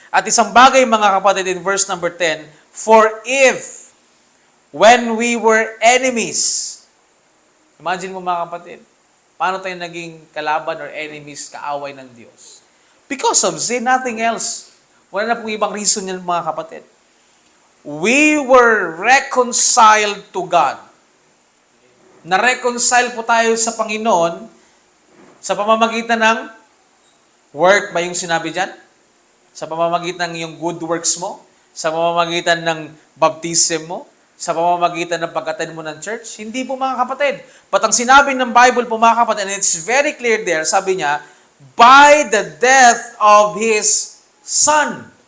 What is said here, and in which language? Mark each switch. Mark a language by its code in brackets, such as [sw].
[tl] At isang bagay mga kapatid in verse number 10, [en] for if when we were enemies, [tl] imagine mo mga kapatid, paano tayo naging kalaban or enemies, kaaway ng Diyos? [en] Because of sin, nothing else. [tl] Wala na pong ibang reason yan mga kapatid. [en] We were reconciled to God. [tl] Na-reconcile po tayo sa Panginoon sa pamamagitan ng work ba yung sinabi dyan? Sa pamamagitan ng yung good works mo? Sa pamamagitan ng baptism mo? Sa pamamagitan ng pag-attend mo ng church? Hindi po mga kapatid. But ang sinabi ng Bible po mga kapatid, [en] and it's very clear there, [tl] sabi niya, [en] by the death of His Son.